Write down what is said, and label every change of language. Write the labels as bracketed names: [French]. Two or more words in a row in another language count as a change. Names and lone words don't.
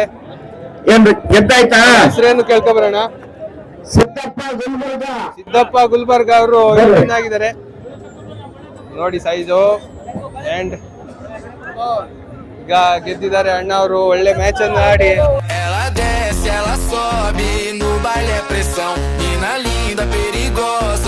[Kannada] ಗೆದ್ದಾಯ್ತಾ? ಹೆಸರೇನು ಕೇಳ್ಕೊಬರೋಣ. ಸಿದ್ದಪ್ಪ ಗುಲ್ಬರ್ಗ ಅವರು ವಿನ್ ಆಗಿದ್ದಾರೆ ನೋಡಿ ಸೈಜು. ಅಂಡ್ ಈಗ ಗೆದ್ದಿದ್ದಾರೆ ಅಣ್ಣ ಅವರು. ಒಳ್ಳೆ ಮ್ಯಾಚ್ ಅನ್ನು ಆಡಿ [Portuguese] ela desce, ela sobe, no baile é pressão, mina linda, perigosa.